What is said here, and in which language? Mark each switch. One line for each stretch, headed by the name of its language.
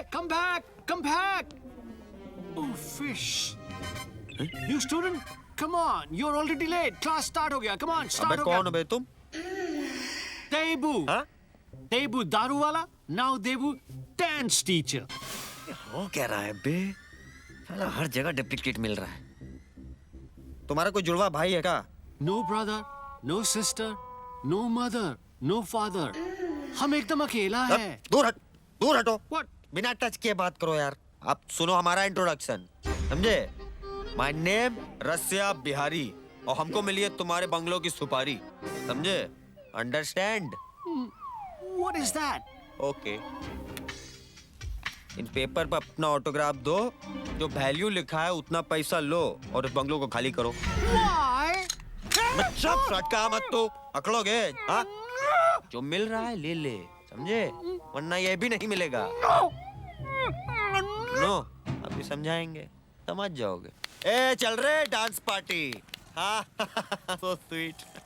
English: Come back. Come back. Oh, fish. You student? Come on. You're already late. Class start
Hindi: हो गया.
English: Come on, start
Hindi: अबे हो गया. कौन हो बे तुम? Debu. हाँ? Debu दारू वाला.
English: Now Debu dance teacher.
Hindi: हो क्या रहा है बे? साला हर जगह डुप्लीकेट मिल रहा है। तुम्हारा कोई जुड़वा भाई है क्या?
English: No brother, no sister, no mother, no father.
Hindi: हम एकदम अकेला है। दूर हटो।
English: What?
Hindi: बिना टच किए बात करो यार। आप सुनो हमारा इंट्रोडक्शन, समझे?
English: my name
Hindi: रसिया बिहारी और हमको मिली है तुम्हारे बंगलों की सुपारी, समझे?
English: Understand? What is that? Okay.
Hindi: In paper पर अपना ऑटोग्राफ दो, जो वैल्यू लिखा है उतना पैसा लो और इस बंगलों को खाली करो।
English: Why?
Hindi: बच्चा फटका मत तो अकड़ोगे, हाँ? जो मिल रहा है ले ले, समझे? वरना ये भी नहीं मिलेगा। नो, अभी समझाएंगे, समझ जाओगे। ए चल रहे डांस पार्टी।
English: हाँ so sweet.